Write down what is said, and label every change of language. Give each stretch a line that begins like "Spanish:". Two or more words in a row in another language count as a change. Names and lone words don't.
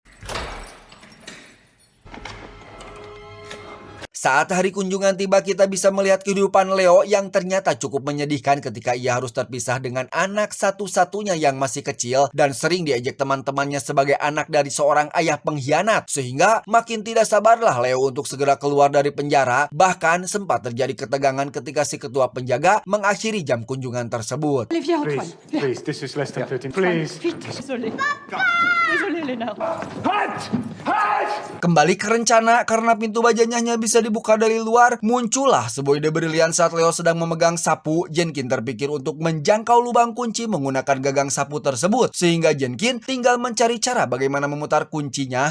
Indonesian: Saat hari kunjungan tiba, kita bisa melihat kehidupan Leo yang ternyata cukup menyedihkan ketika ia harus terpisah dengan anak satu-satunya yang masih kecil dan sering diejek teman-temannya sebagai anak dari seorang ayah pengkhianat. Sehingga makin tidak sabarlah Leo untuk segera keluar dari penjara. Bahkan sempat terjadi ketegangan ketika si ketua penjaga mengakhiri jam kunjungan tersebut.
French: Allez, viens, Antoine.
English: Please,
French: Viens.
English: please, this is less than 13. Please.
French: Vite. Désolé. Désolé, Léna.
Indonesian: Kembali ke rencana, karena pintu bajanya hanya bisa dibuka dari luar, muncullah sebuah ide brilian saat Leo sedang memegang sapu. Jenkin terpikir untuk menjangkau lubang kunci menggunakan gagang sapu tersebut, sehingga Jenkin tinggal mencari cara bagaimana memutar kuncinya.